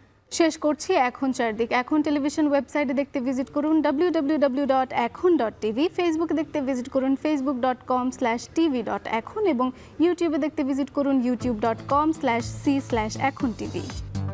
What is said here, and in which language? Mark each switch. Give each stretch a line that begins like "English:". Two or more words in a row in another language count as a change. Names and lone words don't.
Bangla: শেষ করছি এখন চারদিক। এখন টেলিভিশন ওয়েবসাইটে দেখতে ভিজিট করুন www.ekhon.tv, ফেসবুকে দেখতে ভিজিট করুন facebook.com/tv.ekhon এবং ইউটিউবে দেখতে ভিজিট করুন youtube.com/c/ekhon tv।